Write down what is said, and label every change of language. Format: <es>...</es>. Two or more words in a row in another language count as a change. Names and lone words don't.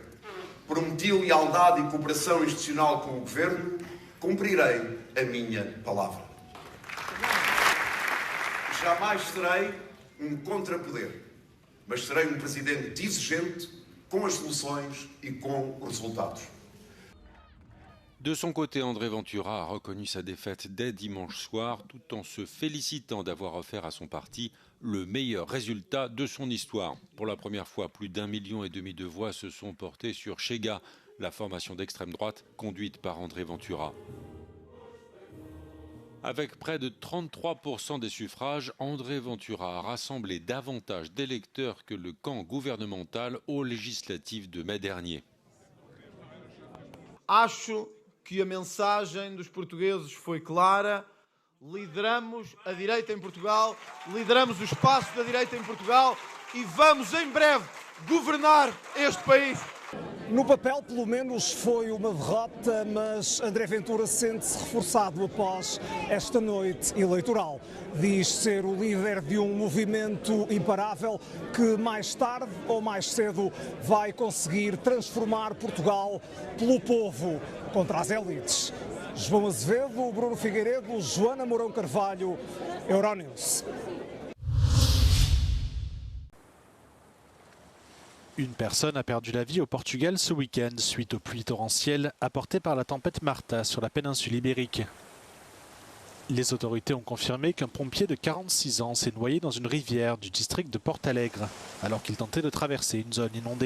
<pt>Prometi lealdade e cooperação institucional com o Governo, cumprirei a minha palavra. Jamais serei um contrapoder, mas serei um presidente exigente com as soluções e com os resultados.</pt> <fr>De son côté, André Ventura a reconnu sa défaite dès dimanche soir, tout en se félicitant d'avoir offert à son parti le meilleur résultat de son histoire. Pour la première fois, plus d'1,5 million de voix se sont portées sur Chega, la formation d'extrême droite conduite par André Ventura. Avec près de 33% des suffrages, André Ventura a rassemblé davantage d'électeurs que le camp gouvernemental aux législatives de mai dernier.</fr> <pt>Acho que a mensagem dos portugueses foi clara. Lideramos a direita em Portugal, lideramos o espaço da direita em Portugal e vamos em breve governar este país. No papel, pelo menos, foi uma derrota, mas André Ventura sente-se reforçado após esta noite eleitoral. Diz ser o líder de um movimento imparável que mais tarde ou mais cedo vai conseguir transformar Portugal pelo povo contra as elites. João Azevedo, Bruno Figueiredo, Joana Mourão Carvalho, Euronews.</pt> <fr>Une personne a perdu la vie au Portugal ce week-end suite aux pluies torrentielles apportées par la tempête Marta sur la péninsule ibérique. Les autorités ont confirmé qu'un pompier de 46 ans s'est noyé dans une rivière du district de Portalegre alors qu'il tentait de traverser une zone inondée.</fr>